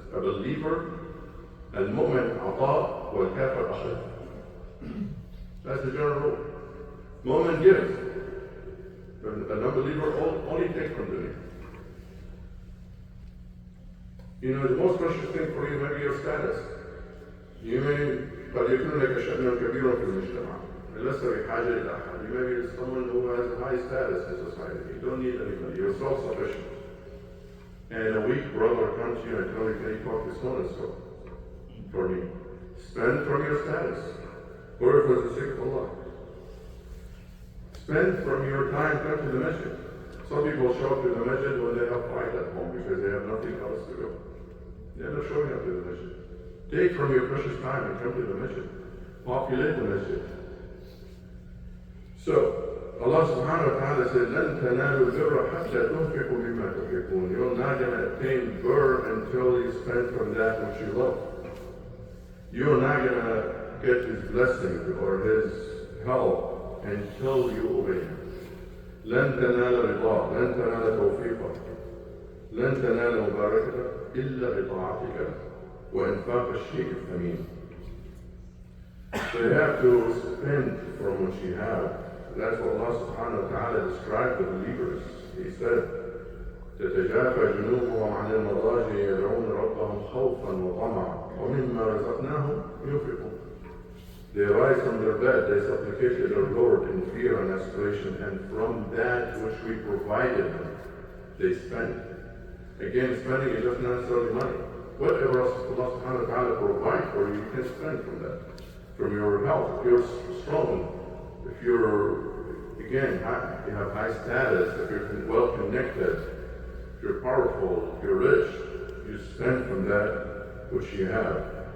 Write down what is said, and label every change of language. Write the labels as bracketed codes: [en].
[en] A believer, [ar] al-mu'min ata wal kafir akhid. [en] That's the general rule. Mu'min gives. An unbeliever only takes from dunya. You know, the most precious thing for you may be your status. You may [ar] قد يكون لك شأن كبير في المجتمع. لست بحاجة إلى أحد. [en] You may be someone who has a high status in society. You don't need anybody. You're self-sufficient. And a weak brother comes to you and tells you, can you talk to so and so for me? Spend from your status. Work for the sake of Allah. Spend from your time, come to the masjid. Some people show up to the masjid when they have fight at home because they have nothing else to do. They're not showing up to the masjid. Take from your precious time and come to the masjid. Populate the masjid. So, Allah subhanahu wa ta'ala said, [ar] لَن تَنَالُوا الْبِرَّ حَتَّى تُنْفِقُوا مِمَّا تُحِبُّونَ. [en] You're not going to attain birr until you spend from that which you love. You're not going to get His blessing or His help until you obey Him. [ar] لن تنال رضاه، لن تنال توفيقه، لن تنال مباركته إلا بطاعتك وإنفاق الشيء الثمين. [en] So you have to spend from what you have. That's what Allah subhanahu wa ta'ala described the believers. He said, [ar] تتجافى جنوبهم عن المضاجع يدعون ربهم خوفا وطمعا ومما رزقناهم ينفقون. [en] They rise from their bed, they supplicate to their Lord in fear and aspiration, and from that which we provided them, they spend. Again, spending is not necessarily money. Whatever else Allah subhanahu wa ta'ala provides for you, you can spend from that. From your health, if you're strong, if you're, again, you have high status, if you're well connected, if you're powerful, if you're rich, you spend from that which you have.